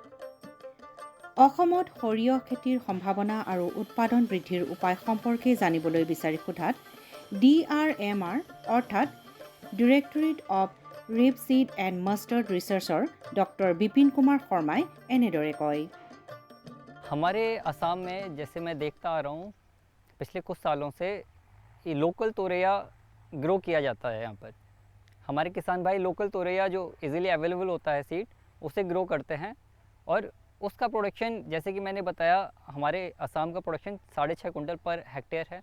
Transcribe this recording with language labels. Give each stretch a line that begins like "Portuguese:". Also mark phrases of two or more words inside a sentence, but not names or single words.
Assamese: অসমত সৰিয়হ খেতিৰ সম্ভাৱনা আৰু উৎপাদন বৃদ্ধিৰ উপায় সম্পৰ্কে জানিবলৈ বিচাৰি সোধাত DRMR অৰ্থাৎ ডিৰেক্টৰেট অৱ ৰেপচিড এণ্ড মাষ্টাৰ্ড ৰিচাৰ্চৰ ডক্টৰ বিপিন কুমাৰ শৰ্মাই এনেদৰে কয়।
Hindi: हमारे असम में जैसे मैं देखता आ रहा हूँ पिछले कुछ सालों से ये लोकल तोरैया ग्रो किया जाता है। यहाँ पर हमारे किसान भाई लोकल तोरैया जो
English: easily available
Hindi: होता है सीड, उसे ग्रो करते हैं और उसका प्रोडक्शन जैसे कि मैंने बताया हमारे असम का प्रोडक्शन 6.5
English: quintal per hectare
Hindi: है।